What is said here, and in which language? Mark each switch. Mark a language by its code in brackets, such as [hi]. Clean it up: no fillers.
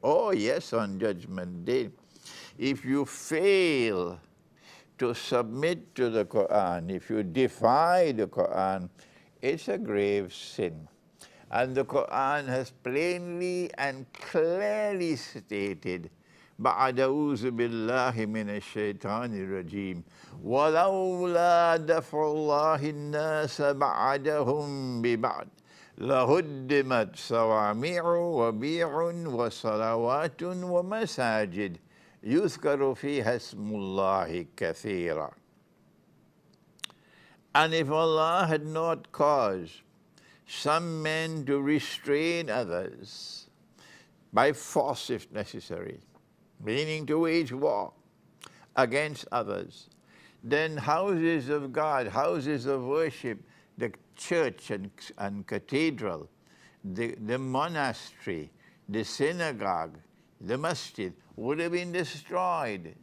[en] Oh yes, on Judgment Day. If you fail to submit to the Quran, if you defy the Quran, it's a grave sin. And the Quran has plainly and clearly stated, [ar] بعد أعوذ بالله من الشيطان الرجيم ولولا دفع الله الناس بعدهم ببعض لهدمت صوامع وبيع وصلوات ومساجد يذكر فيها اسم الله كثيرا. [en] And if Allah had not caused some men to restrain others by force if necessary, meaning to wage war against others, then houses of God, houses of worship, the church and cathedral, the monastery, the synagogue, the masjid would have been destroyed.